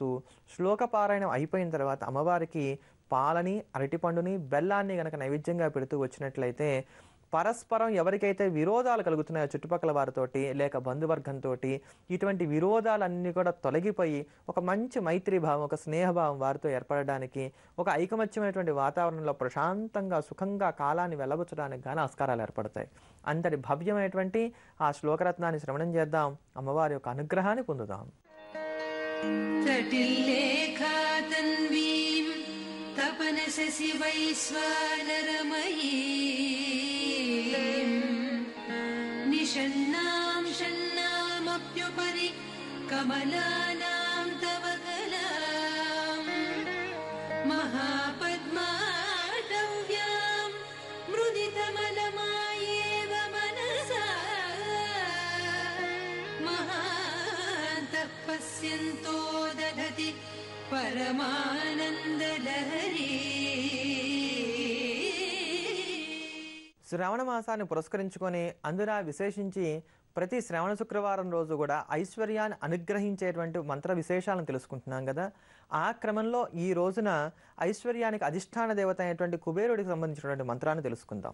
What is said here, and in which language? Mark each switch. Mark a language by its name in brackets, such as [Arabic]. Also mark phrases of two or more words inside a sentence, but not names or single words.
[Telugu] శ్లోక పారాయణం అయిపోయిన తర్వాత అమ్మవారికి పాలని, అరటిపండుని, బెల్లాన్ని గనక నైవేద్యంగా పెడుతూ వచ్చినట్లయితే పరస్పరం ఎవరికైతే విరోధాలు కలుగుతున్నాయో చుట్టుపక్కల వారితోటి లేక బంధువర్గంతో ఇటువంటి విరోధాలన్నీ కూడా తొలగిపోయి ఒక మంచి మైత్రీభావం, ఒక స్నేహభావం వారితో ఏర్పడడానికి, ఒక ఐకమత్యమైనటువంటి వాతావరణంలో ప్రశాంతంగా సుఖంగా కాలాన్ని వెళ్ళబుచ్చడానికి గాను ఆస్కారాలు ఏర్పడతాయి. అంతటి భవ్యమైనటువంటి ఆ శ్లోకరత్నాన్ని శ్రవణం చేద్దాం, అమ్మవారి యొక్క అనుగ్రహాన్ని పొందుదాం. [Sanskrit] तपनशसि वैश्वानरमयी निषण्णां षण्णामप्युपरि कमलानां तव कलां महापद्माटव्यां मृदितमलमायेव मनसा महान्तः पश्यन्तो दधति పరమానందలహరి. [Telugu] శ్రావణ మాసాన్ని పురస్కరించుకొని అందున విశేషించి ప్రతి శ్రావణ శుక్రవారం రోజు కూడా ఐశ్వర్యాన్ని అనుగ్రహించేటువంటి మంత్ర విశేషాలను తెలుసుకుంటున్నాం కదా. ఆ క్రమంలో ఈ రోజున ఐశ్వర్యానికి అధిష్టాన దేవత అయినటువంటి కుబేరుడికి సంబంధించినటువంటి మంత్రాన్ని తెలుసుకుందాం.